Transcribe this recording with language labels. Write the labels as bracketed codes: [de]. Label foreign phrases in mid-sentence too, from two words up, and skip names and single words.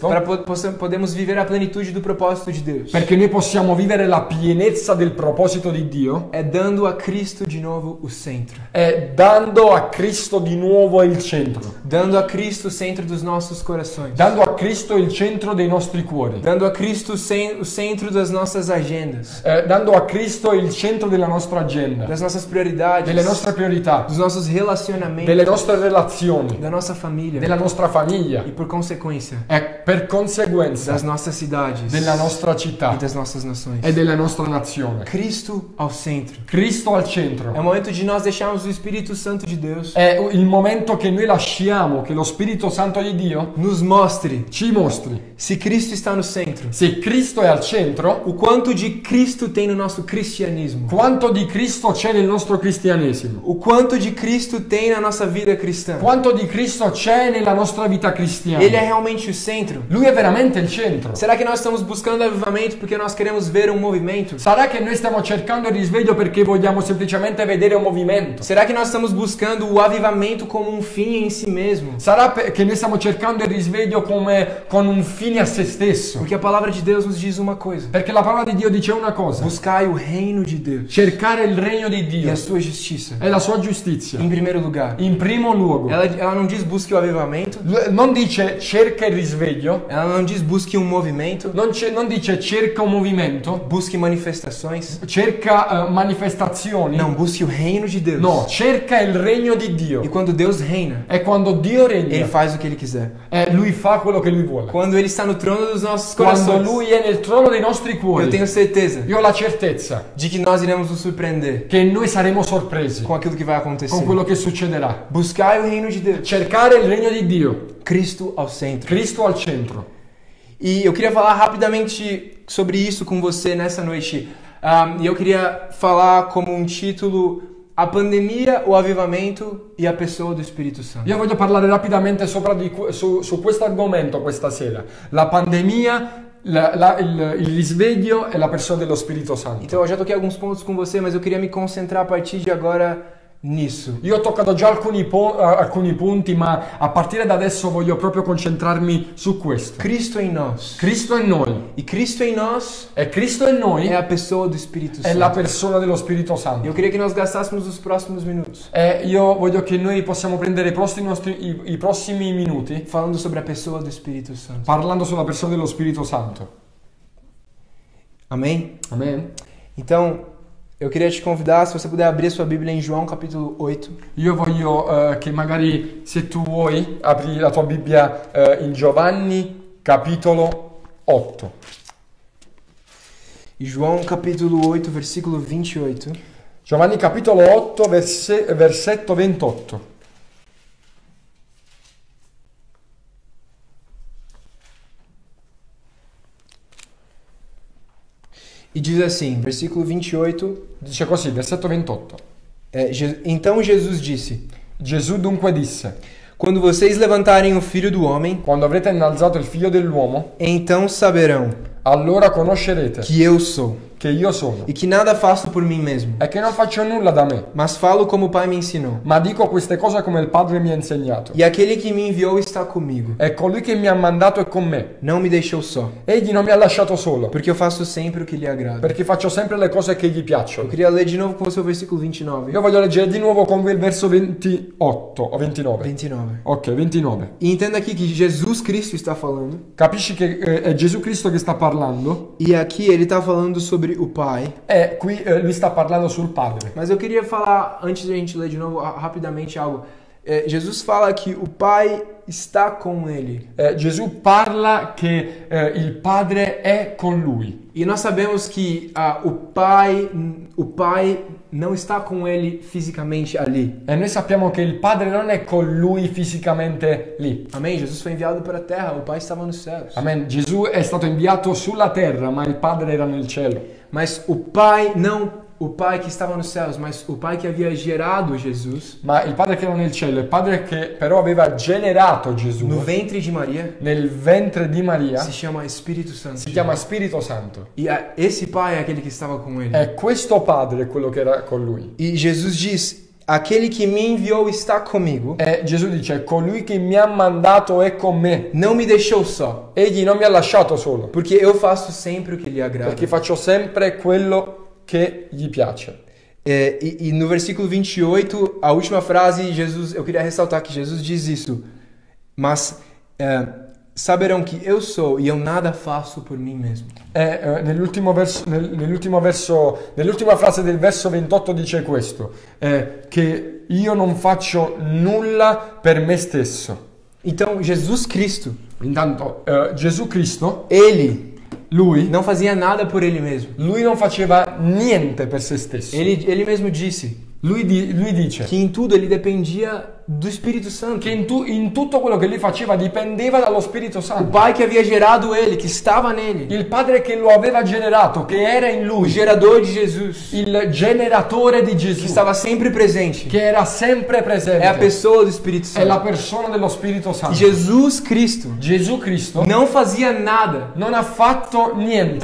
[pt] para podemos viver a plenitude do propósito de Deus, [it] perché noi possiamo vivere la pienezza del proposito di Dio, [pt] é dando a Cristo de novo o centro. [it] è dando a Cristo di nuovo il centro, [pt] Dando a Cristo o centro dos nossos corações. [it] dando a Cristo il centro dei nostri cuori, [pt] Dando a Cristo o centro das nossas agendas, [it] dando a Cristo il centro della nostra agenda, [pt] das nossas prioridades, [it] delle nostre priorità, [pt] dos nossos relacionamentos, [it] delle nostre relazioni, [pt] da nossa família [it] della nostra famiglia [pt] e por consequência [it] e per conseguenza [pt] das nossas cidades [it] della nostra [pt] e [it] città [pt] das nossas nações. [it] e della nostra nazione. [pt] Cristo ao centro. [it] Cristo al [pt] É [it] centro. [pt] o momento de nós deixarmos o Espírito Santo de Deus [it] È il momento che noi lasciamo che lo Spirito Santo di Dio [pt] nos mostre [it] ci mostri [pt] se Cristo está no centro, [it] se Cristo è al centro, [pt] o quanto de Cristo tem no nosso cristianismo, [it] quanto di Cristo c'è nel nostro cristianesimo, [pt] o quanto de Cristo tem na nossa vida cristã. [it] quanto di Cristo c'è nella nostra vita cristiana. [pt] Ele é realmente o centro? [it] Lui è veramente il centro. [pt] Será que nós estamos buscando avivamento porque nós queremos ver um movimento? [it] Sarà che noi stiamo cercando il risveglio perché perché vogliamo semplicemente vedere un movimento? [pt] Será que nós estamos buscando o avivamento como um fim em si mesmo? [it] Sarà che noi stiamo cercando il risveglio come con un fine a se stesso? [pt] Porque a palavra de Deus nos diz uma coisa: [it] Perché la parola di Dio dice una cosa: [pt] buscai o reino de Deus [it] cercare il regno di [pt] e [it] Dio [pt] a sua justiça [it] e la sua giustizia. [pt] em primeiro lugar. [it] In primo luogo, [pt] Ela não diz busque o avivamento, [it] non dice cerca il risveglio, [pt] ela não diz busque um movimento, [it] non dice cerca un movimento, [pt] busque manifestações. [it] cerca manifestazioni. [pt] Não, busque o reino de Deus. [it] No, cerca il regno di [pt] E [it] Dio. [pt] quando Deus reina, [it] E quando Dio [pt] Ele [it] regna, [pt] faz o que Ele quiser. [it] lui fa quello che lui vuole. [pt] Quando Ele está no trono dos nossos [it] Quando [pt] corações, [it] lui è nel trono dei nostri [pt] eu [it] cuori, [pt] tenho certeza [it] io ho la certezza [pt] de que nós iremos nos surpreender [it] che noi saremo sorpresi [pt] com aquilo que vai acontecer. [it] con quello che succederà. [pt] Buscai o reino de Deus, [it] Cercare il regno di Dio, [pt] Cristo ao centro. [it] Cristo al centro. [pt] E eu queria falar rapidamente sobre isso com você nessa noite. E eu queria falar como um título: a pandemia, o avivamento e a pessoa do Espírito Santo. [it] Io voglio parlare rapidamente su questo argomento questa sera. La pandemia, il risveglio e la persona dello Spirito Santo. [pt] Então eu já toquei alguns pontos com você, mas eu queria me concentrar a partir de agora nisso. [it] Io ho toccato già alcuni punti, ma a partire da adesso voglio proprio concentrarmi su questo. [pt] Cristo em nós. [it] Cristo in noi. [pt] E Cristo em nós [it] E Cristo in noi [pt] é a pessoa do Espírito [it] è la [pt] Santo. [it] persona dello Spirito Santo. [pt] Eu queria que nós gastássemos os próximos minutos [it] E io voglio che noi possiamo prendere i prossimi minuti [pt] falando sobre a pessoa do Espírito Santo. [it] parlando sulla persona dello Spirito Santo. [pt] Amém? [it] Amen. [pt] Então, eu queria te convidar, se você puder abrir sua Bíblia em João capítulo 8. [it] Io voglio che magari, se tu vuoi, apri la tua Bibbia in Giovanni capitolo 8. [pt] E João capítulo 8, versículo 28. [it] Giovanni capitolo 8, versetto 28. [pt] E diz assim, versículo 28. [it] Dice così, versetto 28. [pt] Então Jesus disse: [it] Gesù dunque disse: [pt] quando vocês levantarem o Filho do Homem, [it] quando avrete innalzato il figlio dell'uomo, [pt] então saberão [it] allora conoscerete [pt] que eu sou [it] che io sono [pt] e que nada faço por mim mesmo, [it] e che non faccio nulla da me, [pt] mas falo como o Pai me ensinou. [it] ma dico queste cose come il Padre mi ha insegnato. [pt] E aquele que me enviou está comigo. [it] E colui che mi ha mandato è con me. [pt] Não me deixou só, [it] Egli non mi ha lasciato solo, [pt] porque eu faço sempre o que lhe agrada. [it] perché faccio sempre le cose che gli [pt] Eu [it] piacciono. [pt] queria ler de novo com você o versículo 29. [it] Io voglio leggere di nuovo con voi il verso 28 o 29. 29. Ok, 29. [pt] E entenda aqui que Jesus Cristo está falando. [it] Capisci che è Gesù Cristo che sta parlando [pt] E aqui ele está falando sobre o Pai. [it] e qui lui sta parlando sul Padre. [pt] Mas eu queria falar, antes de a gente ler de novo, rapidamente algo. Jesus fala que o Pai está com ele. [it] Gesù parla che il Padre è con lui. [pt] E nós sabemos que o Pai não está com ele fisicamente ali. [it] E noi sappiamo che il Padre non è con lui fisicamente lì. [pt] Amém? Jesus foi enviado para a terra, o Pai estava nos céus. [it] Amen. Gesù è stato inviato sulla terra, ma il Padre era nel cielo. [pt] Mas o Pai, não o Pai que estava nos céus, mas o Pai que havia gerado Jesus [it] Ma il Padre che era nel cielo, il Padre che però aveva generato Gesù [pt] no ventre de Maria [it] nel ventre di Maria, [pt] se chama Espírito Santo. [it] si chiama Spirito Santo. [pt] E esse Pai é aquele que estava com ele. [it] E questo Padre è quello che era con lui. [pt] E Jesus diz: aquele que me enviou está comigo. [it] E Gesù dice: colui che mi ha mandato è con me. [pt] Não me deixou só, [it] Egli non mi ha lasciato solo, [pt] porque eu faço sempre o que lhe agrada. [it] perché faccio sempre quello che gli piace. [pt] E no versículo 28, a última frase, Jesus, eu queria ressaltar que Jesus diz isso. Mas saberão que eu sou e eu nada faço por mim mesmo. [it] E nell'ultima frase del verso 28 dice questo, che io non faccio nulla per me stesso. [pt] Então, Jesus Cristo, [it] Intanto Gesù Cristo, [pt] lui não fazia nada por ele mesmo. [it] lui non faceva niente per se stesso. [pt] Ele mesmo disse [it] Lui dice [pt] que em tudo ele dependia do Espírito Santo. [it] che in tutto quello che lui faceva dipendeva dallo Spirito [pt] O [it] Santo. [pt] Pai que havia gerado ele, que estava nele. [it] Il Padre che lo aveva generato, che era in [pt] O [it] lui, [pt] gerador de Jesus, [it] il generatore di [pt] que [it] Gesù, [pt] estava sempre presente. [it] che era sempre presente, [pt] É a pessoa do Espírito [it] è la [pt] Santo. [it] persona dello Spirito Santo. [pt] Jesus Cristo [it] Gesù Cristo [pt] não fazia nada [it] non ha fatto niente